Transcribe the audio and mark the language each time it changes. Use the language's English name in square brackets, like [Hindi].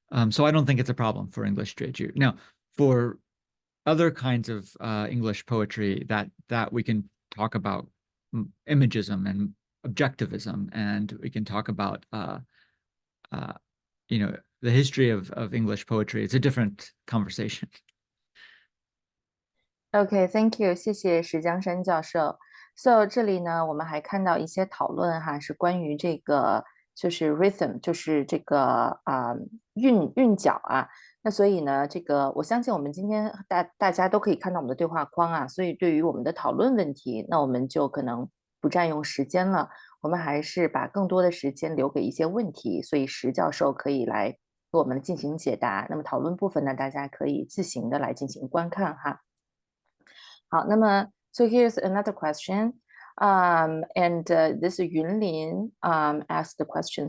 [English] So I don't think it's a problem for English Jueju. Now, for other kinds of English poetry that we can talk about imagism and objectivism, and we can talk about the history of English poetry. It's a different conversation. Okay, thank you， [Chinese] 谢谢石江山教授。So 这里呢，我们还看到一些讨论哈，是关于这个就是 rhythm， 就是这个韵脚啊。那所以呢，这个我相信我们今天大家都可以看到我们的对话框啊，所以对于我们的讨论问题，那我们就可能不占用时间了，我们还是把更多的时间留给一些问题，所以石教授可以来给我们进行解答。那么讨论部分呢，大家可以自行的来进行观看哈。好，那么 [English] so here's another question. And this Yunlin asked the question.